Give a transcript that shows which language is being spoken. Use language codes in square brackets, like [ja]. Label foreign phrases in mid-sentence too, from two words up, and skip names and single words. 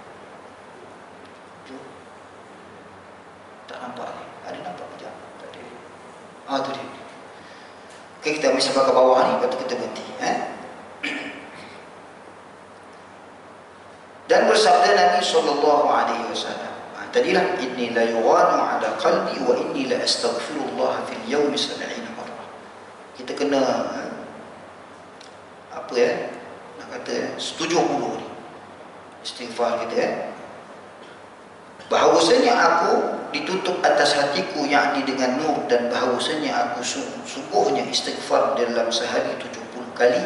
[ms] Tak nampak ni. Ada nampak kejap? Tak ada. Tu dia. Okay, kita ambil sampai ke bawah ni, lepas tu kita berhenti. Dan bersabda Nabi SAW, tadilah, [ar] إني ليغان على قلبي وإني لأستغفر الله في اليوم 70 مرة. [ms] Kita kena nak kata 70 ni istighfar kita. Bahawasanya aku ditutup atas hatiku, yakni dengan nur, dan bahawasanya aku sungguhnya istighfar dalam sehari 70 kali.